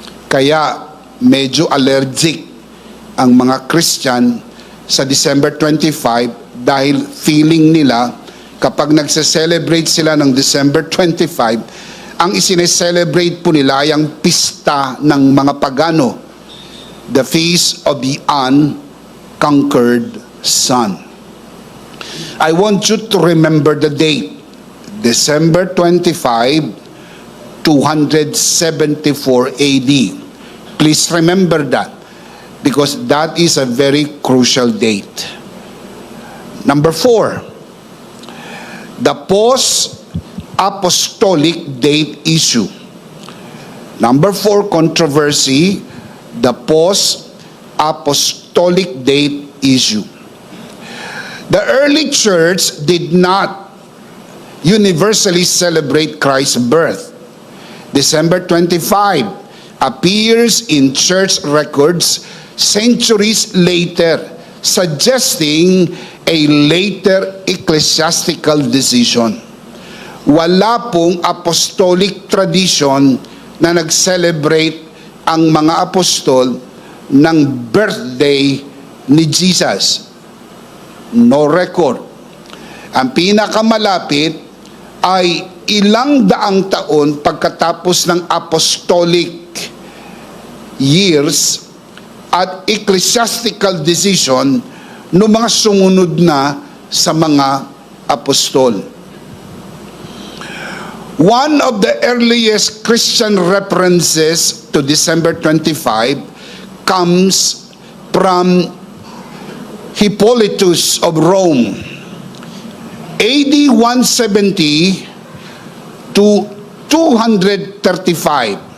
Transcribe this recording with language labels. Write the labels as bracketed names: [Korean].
[Filipino] Kaya medyo allergic ang mga Christian sa December 25 dahil feeling nila kapag nagse-celebrate sila ng December 25, ang isine-celebrate po nila ay ang pista ng mga pagano, [English] the Feast of the Unconquered Sun. I want you to remember the date, December 25, 274 AD. Please remember that because that is a very crucial date. Number 4, the post-apostolic date issue. Number 4 controversy, the post-apostolic date issue. The early church did not universally celebrate Christ's birth. December 25 appears in church records centuries later, suggesting a later ecclesiastical decision. [Filipino] Wala pong apostolic tradition na nag-celebrate ang mga apostol ng birthday ni Jesus. [English] No record. [Filipino] Ang pinakamalapit ay ilang daang taon pagkatapos ng apostolic years at ecclesiastical decision no mga sumunod na sa mga apostol. [English] One of the earliest Christian references to December 25 comes from Hippolytus of Rome, AD 170 to 235.